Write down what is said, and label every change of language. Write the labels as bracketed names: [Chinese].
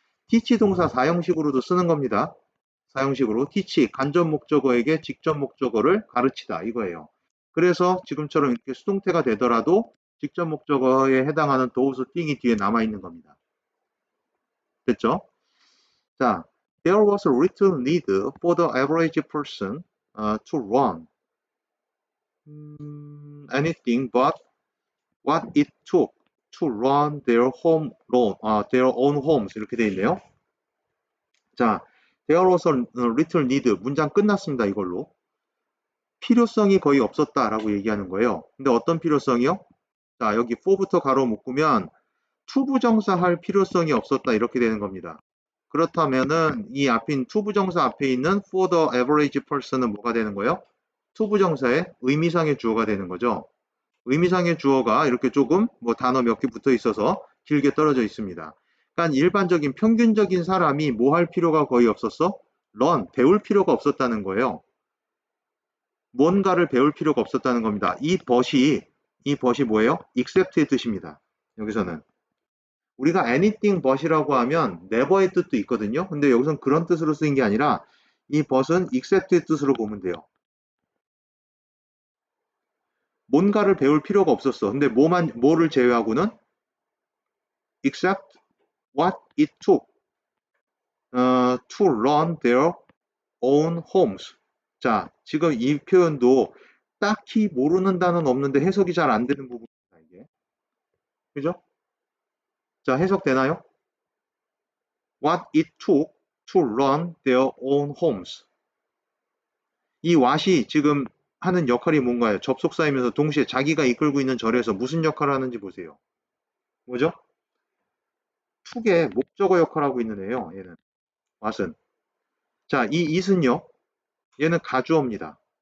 [Korean] teach 동사 사형식으로도 쓰는 겁니다. 사형식으로 teach 간접 목적어에게 직접 목적어를 가르치다 이거예요. 그래서 지금처럼 이렇게 수동태가 되더라도 직접 목적어에 해당하는 those thing이 뒤에 남아 있는 겁니다. 됐죠? [English] 자, there was little need for the average person to run anything but what it took to run their own homes [Korean] 이렇게 돼 있네요. [English] 자, there was little need [Korean] 문장 끝났습니다. 이걸로. 필요성이 거의 없었다라고 얘기하는 거예요. 근데 어떤 필요성이요? 자, 여기 for부터 가로 묶으면 투부정사 할 필요성이 없었다 이렇게 되는 겁니다. 그렇다면은 이 앞인 투부정사 앞에 있는 [English] for the average person [Korean] 은 뭐가 되는 거예요? 투부정사의 의미상의 주어가 되는 거죠. 의미상의 주어가 이렇게 조금 뭐 단어 몇 개 붙어 있어서 길게 떨어져 있습니다. 그러니까 일반적인 평균적인 사람이 뭐 할 필요가 거의 없었어? 배울 필요가 없었다는 거예요. 뭔가를 배울 필요가 없었다는 겁니다. 이 but이 뭐예요? except의 뜻입니다. 여기서는. 우리가 anything but이라고 하면 never의 뜻도 있거든요. 근데 여기서는 그런 뜻으로 쓰인 게 아니라 이 but은 except의 뜻으로 보면 돼요. 뭔가를 배울 필요가 없었어. 근데 뭐를 제외하고는 [English] except what it took to run their own homes. [Korean] 자, 지금 이 표현도 딱히 모르는 단어는 없는데 해석이 잘 안 되는 부분입니다. 이게. 그죠? 자, 해석되나요? [English] What it took to run their own homes. [Korean] 이 what이 지금 하는 역할이 뭔가요? 접속사이면서 동시에 자기가 이끌고 있는 절에서 무슨 역할을 하는지 보세요. 뭐죠? took의 목적어 역할을 하고 있는 애요. 얘는. what은. 자, 이 it은요. 얘는 가주어입니다.